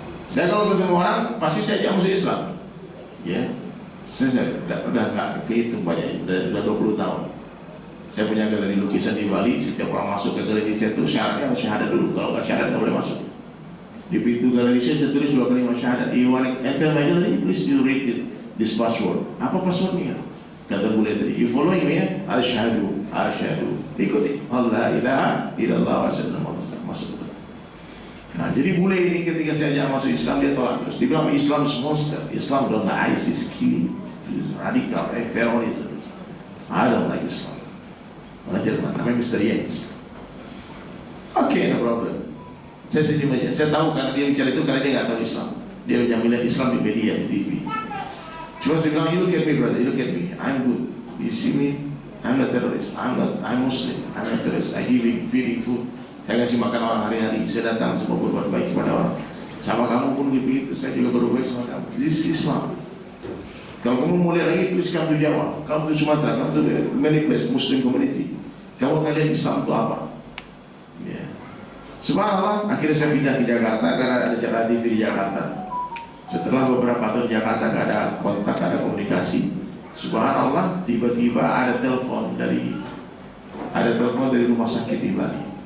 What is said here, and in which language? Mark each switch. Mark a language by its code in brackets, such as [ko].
[id] Saya kalau ketemu orang, pasti saya ajak masuk Islam. Ya, saya udah nggak kehitung banyak, udah 20 tahun. Saya punya galeri lukisan di Bali. Setiap orang masuk ke galeri saya itu syaratnya harus syahadat dulu. Kalau nggak syahadat nggak boleh masuk. Di pintu galeri saya tulis 2 kalimat syahadat. [en] You want to enter my gallery? Please you read this password. [id] Apa passwordnya? Kata bule tadi, [en] you following me [id] ya? Asyhadu. Ikuti. [ar] Allah ilaha illallah wa sallallahu alaihi wasallam. [id] Masuk. Nah, jadi bule ini ketika saya ajak masuk Islam, dia tolak terus. Dia bilang [en] Islam is monster. Islam don't like ISIS, killing, radical, terrorism. I don't like Islam. [id] Orang Jerman, namanya Mr. Jens. [en] Oke, no problem. [id] Saya senyum aja. Saya tahu karena dia bicara itu karena dia nggak tahu Islam. Dia hanya melihat Islam di media, di TV. Cuma saya bilang, [en] you look at me brother, you look at me. I'm good. You see me? I'm not terrorist. I'm Muslim. I'm not terrorist. I give him feeding food. [id] Saya kasih makan orang hari-hari. Saya datang semua berbuat baik kepada orang. Sama kamu pun begitu. Saya juga berbuat baik sama kamu. [en] This is Islam. [id] Kalau kamu mau lihat lagi, [en] please come to Jawa, come to Sumatera, come to many places, Muslim community. [id] Kamu akan lihat Islam itu apa? Yeah. Subhanallah, akhirnya saya pindah ke Jakarta karena ada acara TV di Jakarta. Setelah beberapa tahun di Jakarta gak ada kontak, gak ada komunikasi. Subhanallah, tiba-tiba ada telepon dari rumah sakit di Bali.